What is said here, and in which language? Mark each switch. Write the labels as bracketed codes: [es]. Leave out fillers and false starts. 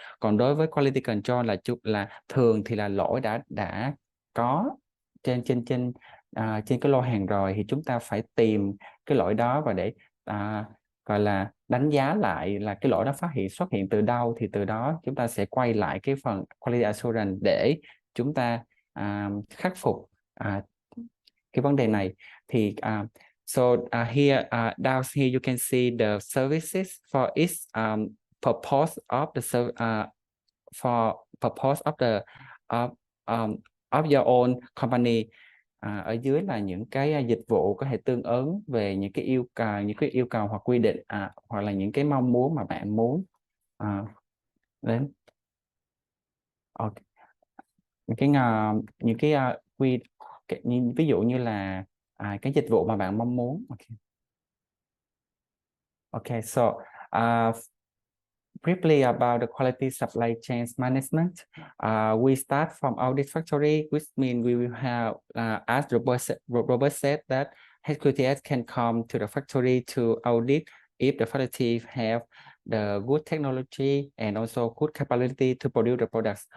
[vi] Còn đối với quality control là thường thì là lỗi đã có trên cái lô hàng rồi, thì chúng ta phải tìm cái lỗi đó và để gọi là đánh giá lại là cái lỗi đó xuất hiện từ đâu, thì từ đó chúng ta sẽ quay lại cái phần quality assurance để chúng ta khắc phục cái vấn đề này. [en] Thì here down here you can see the services for each purpose of the for purpose of the of your own company. [vi] Ở dưới là những cái dịch vụ có thể tương ứng về những cái yêu cầu hoặc quy định hoặc là những cái mong muốn mà bạn muốn đến. Okay. Những cái ví dụ như là cái dịch vụ mà bạn mong muốn. [en] Okay, so briefly about the quality supply chain management. We start from audit factory, which means we will have, as Robert said, that HQTS can come to the factory to audit if the factory have the good technology and also good capability to produce the products.